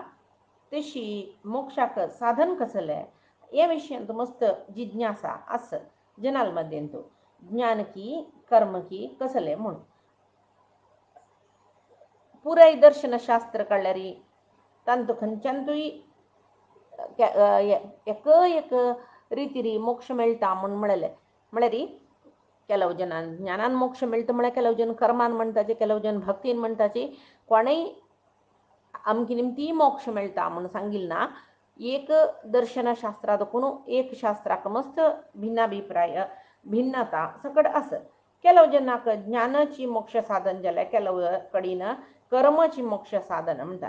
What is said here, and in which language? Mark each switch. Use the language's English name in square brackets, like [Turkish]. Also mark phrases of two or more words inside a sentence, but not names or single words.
[Konkani] तशी मोक्षाक साधन कसले या विशयांत मस्त जिज्ञासा आस जनाल मध्येंतू ज्ञान की कर्म की कसले म्हणून पुराय दर्शनशास्त्र कळल्यारी तांतू खंयच्यानूय एक रितीरी मोक्ष मेळटा म्हणून म्हणलें. म्हळ्यार ಕೆಲವು ಜನ ಜ್ಞಾನಾನ್ ಮೋಕ್ಷ ಮಿಳ್ತು म्हळ्यार ಕೆಲವು जन कर्मान म्हणटाचे, ಕೆಲವು जन भक्तीन म्हणटाचे. कोणेय अमकी निमती मोक्ष मेळटा म्हणून सांगिल्ल ना. एक दर्शनशास्त्रात कोणू एक शास्त्राक मस्त भिन्नाभिप्राय भिन्नता सकड आस. ಕೆಲವು जनाक ज्ञानाची मोक्ष साधन जाल्यार ಕೆಲವು कडेन कर्माची मोक्ष साधन म्हणटा.